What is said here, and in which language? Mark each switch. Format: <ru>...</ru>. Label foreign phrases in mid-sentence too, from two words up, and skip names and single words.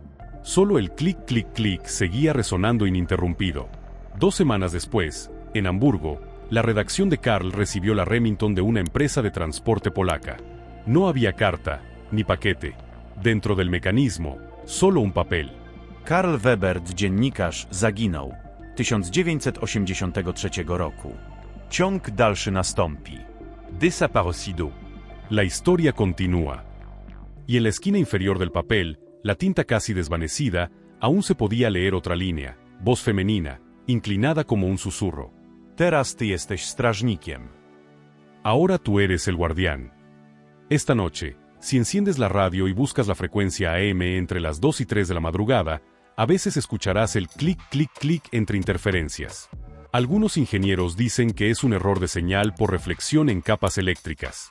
<es>Solo el clic, clic, clic seguía resonando ininterrumpido. 2 semanas después, en Hamburgo, la redacción de Carl recibió la Remington de una empresa de transporte polaca. No había carta, ni paquete. Dentro del mecanismo, solo un papel.</es> <pl>Karl Weber, dziennikarz, zaginął. 1983 roku. Ciąg dalszy nastąpi.</pl> <es>Desaparecido. La historia continúa. Y en la esquina inferior del papel, la tinta casi desvanecida, aún se podía leer otra línea, voz femenina, inclinada como un susurro.</es> <pl>Teraz ty jesteś strażnikiem.</pl> <es>Ahora tú eres el guardián. Esta noche, si enciendes la radio y buscas la frecuencia AM entre las 2 y 3 de la madrugada, a veces escucharás el clic, clic, clic entre interferencias. Algunos ingenieros dicen que es un error de señal por reflexión en capas eléctricas.</es>